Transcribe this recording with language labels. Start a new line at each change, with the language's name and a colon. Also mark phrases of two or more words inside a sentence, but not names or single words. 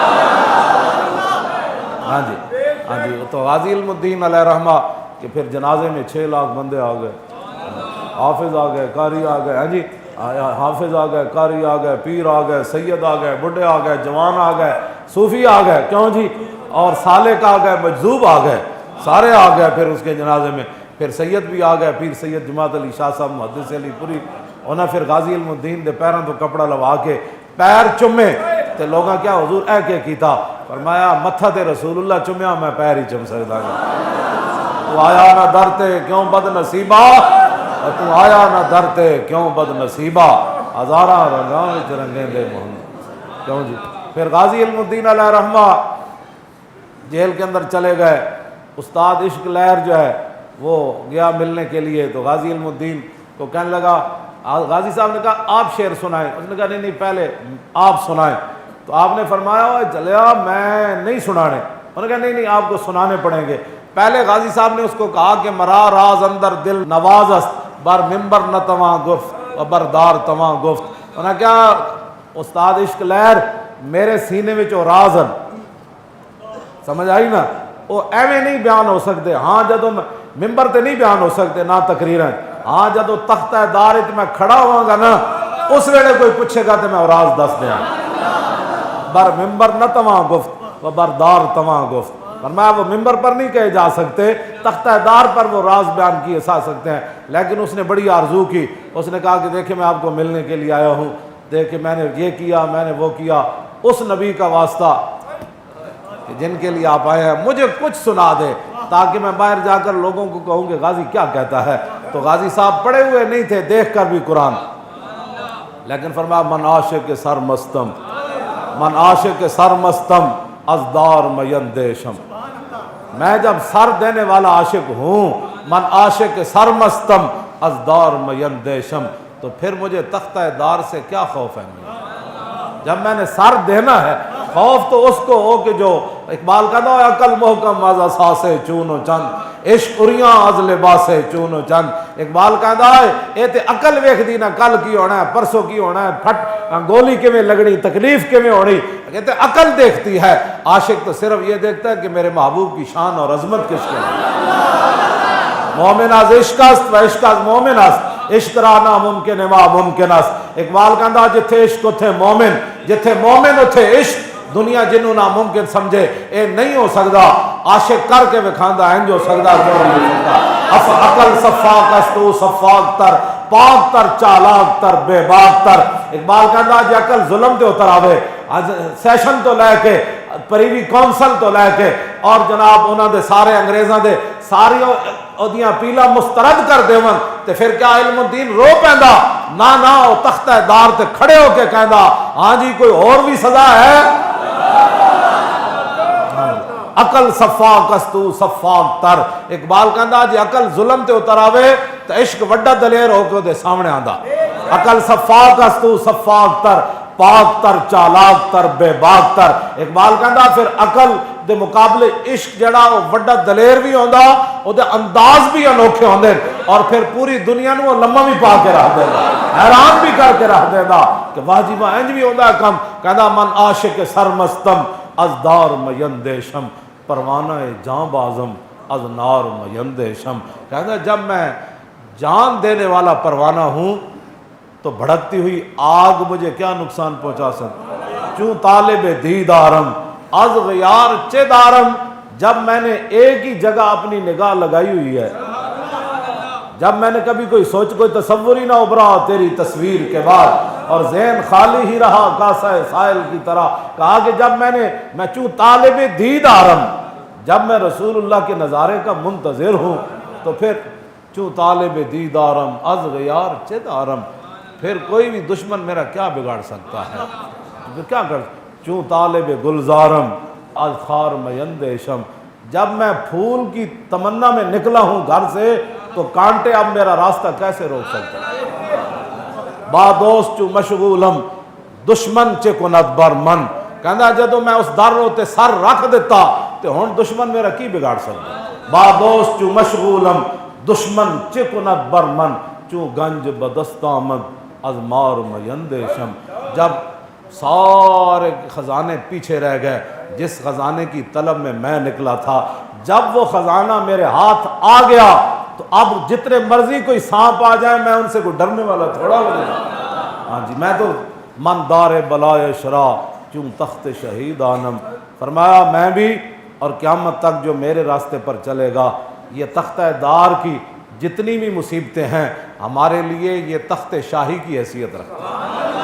Urdu: ہاں جی ہاں جی، تو غازی علم الدین علیہ رحمہ کہ پھر جنازے میں 6 لاکھ بندے آ گئے، حافظ آ گئے، قاری آ گئے، ہاں جی حافظ آ گئے، قاری آ گئے، پیر آ گئے، سید آ گئے، بڈھے آ گئے، جوان آ گئے، صوفی آ گئے، کیوں جی، اور سالک آ گئے، مجذوب آ گئے، سارے آ گئے پھر اس کے جنازے میں۔ پھر سید بھی آ گئے، پیر سید جماعت علی شاہ صاحب محدث علی پوری، انہیں پھر غازی علم الدین
Punjabi: دے پیروں تو کپڑا لوا کے پیر چومے تے لوگاں کیا حضور اے کے کیتا، فرمایا متھا تے رسول اللہ چومیا میں پیر ہی چم سکدا گا۔ تو آیا نہ در تے کیوں بد نصیبہ، تو آیا نہ در تے کیوں بد نصیبہ، ہزاراں رنگاں وچ رنگیں دے محمد،
Urdu: کیوں جی۔ پھر غازی علم الدین علیہ رحمہ جیل کے اندر چلے گئے، استاد عشق لہر جو ہے وہ گیا ملنے کے لیے، تو غازی علم الدین کو کہنے لگا، غازی صاحب نے کہا آپ شعر سنائیں، اس نے کہا نہیں نہیں پہلے آپ سنائیں، تو آپ نے فرمایا
Punjabi: چلیا میں نہیں سنانے،
Urdu: انہوں نے کہا نہیں نہیں آپ کو سنانے پڑیں گے۔ پہلے غازی صاحب نے اس کو کہا کہ
Persian: مرا راز اندر دل نوازست بر ممبر نہ تواں گفت و بردار تواں گفت،
Urdu: انہوں نے کہا استاد عشق لہر میرے سینے میں جو راز ہیں، سمجھ آئی نا، وہ ایویں
Punjabi: نہیں بیان ہو سکتے، ہاں جدوں ممبر تے نہیں بیان ہو سکتے نہ تقریراں، ہاں جدوں تختہ دار وچ میں کھڑا ہواں گا نا اس ویلے کوئی پوچھے گا تو میں راز دس دیاں،
Persian: بر ممبر نہ تواں گفت و بردار تواں گفت،
Urdu: فرمایا وہ ممبر پر نہیں کہے جا سکتے، تختہ دار پر وہ راز بیان کیے جا سکتے ہیں، لیکن اس نے بڑی آرزو کی، اس نے کہا کہ دیکھیں میں آپ کو ملنے کے لیے آیا ہوں، دیکھ کہ میں نے یہ کیا، میں نے وہ کیا، اس نبی کا واسطہ کہ جن کے لیے آپ آئے ہیں مجھے کچھ سنا دے تاکہ میں باہر جا کر لوگوں کو کہوں کہ غازی کیا کہتا ہے۔ تو غازی صاحب پڑھے ہوئے نہیں تھے، دیکھ کر بھی قرآن، لیکن فرمایا
Persian: من عاشق سرمستم، من عاشق سرمستم ازدار میندیشم،
Urdu: میں جب سر دینے والا عاشق ہوں،
Persian: من عاشق سرمستم ازدار میندیشم،
Urdu: تو پھر مجھے تختہ دار سے کیا خوف ہے؟ جب میں نے سر دینا ہے، خوف تو اس کو ہو کہ جو اقبال کہتا ہے
Persian: عقل محکم از اساسے چون و چند، عشق اریاں از لباسے چون و چند۔
Punjabi: اقبال کہتا ہے اے تے عقل ویکھ دی نا کل کی ہونا ہے، پرسوں کی ہونا ہے، پھٹ گولی کیویں لگنی، تکلیف کیویں ہونی، کہتے عقل دیکھتی ہے۔
Urdu: عاشق تو صرف یہ دیکھتا ہے کہ میرے محبوب کی شان اور عظمت کس کے ہے۔
Persian: مومن از عشق است و عشق از مومن است، عشق را ناممکن ما ممکن است۔
Punjabi: اقبال کہتا جتھے عشق اتھے مومن، جتھے مومن اتھے عشق، دنیا جنوں ناممکن سمجھے اے نہیں ہو سکتا، عاشق کر کے وکھاندا ہے جو سکدا کیوں نہیں سکتا۔
Persian: اف عقل صفاق است تو صفاق تر، پاک تر چالاک تر بے باک تر۔
Punjabi: اقبال کہتا جے عقل ظلم تے اتر آوے، سیشن تو لے کے پریوی کونسل تو لے کے اور جناب انہاں دے سارے انگریزاں دے ساری اودیاں پیلا مسترد کر دیون تے پھر کیا علم الدین رو پیندا؟ نہ او تختہ دار تے کھڑے ہو کے کہندا ہاں جی کوئی اور بھی سزا ہے۔
Persian: عقل صفاق است تو صفاق تر۔
Punjabi: اقبال کہندا جے عقل ظلم تے اتر آوے تے عشق وڈا دلیر ہو کے دے سامنے آندا۔
Persian: عقل صفاق است تو صفاق تر، پاک تر چالاک تر بے باک تر۔
Punjabi: اقبال کہندا پھر عقل دے مقابلے عشق جڑا وہ وڈا دلیر بھی ہوندا، او دے انداز بھی انوکھے ہوندے، اور پھر پوری دنیا نو لمبا بھی پا کے رکھ دیندا، حیران بھی کر کے رکھ دیندا کہ واہ جی واہ انج بھی ہوندا ہے کم۔
Persian: کہندا من عاشق سرمستم ازدار میندیشم، پروانہ جاں بازم از نار میندیشم۔
Urdu: کہندا جب میں جان دینے والا پروانہ ہوں تو بھڑکتی ہوئی آگ مجھے کیا نقصان پہنچا سکتی؟
Persian: چوں طالب دیدارم از غیار چے دارم،
Urdu: جب میں نے ایک ہی جگہ اپنی نگاہ لگائی ہوئی ہے، جب میں نے کبھی کوئی سوچ کوئی تصور ہی نہ ابھرا تیری تصویر کے بعد، اور ذہن خالی ہی رہا کاسہ سائل کی طرح، کہا کہ جب میں
Persian: چوں طالب دیدارم،
Urdu: جب میں رسول اللہ کے نظارے کا منتظر ہوں تو پھر
Persian: چوں طالب دیدارم از غیار چے دارم،
Urdu: پھر کوئی بھی دشمن میرا کیا بگاڑ سکتا ہے؟ پھر کیا کر
Persian: چوں طالب گلزارم از خار میندیشم،
Urdu: جب میں پھول کی تمنا میں نکلا ہوں گھر سے تو کانٹے اب میرا راستہ کیسے روک سکتے ہیں؟
Persian: با دوست چوں مشغولم دشمن چے کند بر من،
Punjabi: کہنا جدو میں اس در ہوتے سر رکھ دیتا تو ہن دشمن میرا کی بگاڑ سکتا؟
Persian: با دوست چوں مشغولم دشمن چے کند بر من، چوں گنج بدست آمد از مار میندیشم،
Urdu: جب سارے خزانے پیچھے رہ گئے، جس خزانے کی طلب میں نکلا تھا، جب وہ خزانہ میرے ہاتھ آ گیا تو اب جتنے مرضی کوئی سانپ آ جائے میں ان سے کوئی ڈرنے والا تھوڑا ہو جائے۔ ہاں جی میں تو
Persian: من دار بلائے شرا چوں تخت شہید آنم،
Urdu: فرمایا میں بھی اور قیامت تک جو میرے راستے پر چلے گا، یہ تختہ دار کی جتنی بھی مصیبتیں ہیں ہمارے لیے یہ تخت شاہی کی حیثیت رکھتا ہے۔